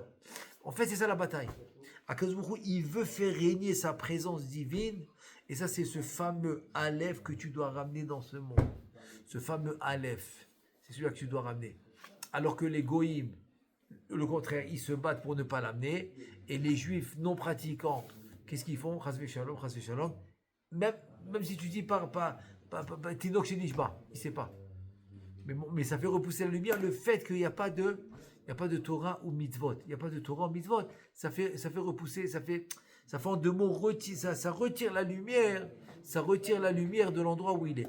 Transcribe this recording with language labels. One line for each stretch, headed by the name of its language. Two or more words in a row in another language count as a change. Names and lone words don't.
French: En fait, c'est ça la bataille.
Hebrew: הקדוש ברוך הוא,
French: il veut faire régner sa présence divine, et ça, c'est ce fameux Aleph que tu dois ramener dans ce monde. Ce fameux Aleph, c'est celui-là que tu dois ramener. Alors que les Goïms, le contraire, ils se battent pour ne pas l'amener, et les Juifs non pratiquants, qu'est-ce qu'ils font?
Hebrew: חס ושלום, חס ושלום.
French: Même si tu dis
Hebrew: תינוק שנשבה,
French: il ne sait pas. Mais ça fait repousser la lumière le fait qu'il n'y a pas de Torah ou mitzvot. Il n'y a pas de Torah ou mitzvot. Ça fait repousser, ça fait en deux mots, ça retire la lumière, de l'endroit où il est.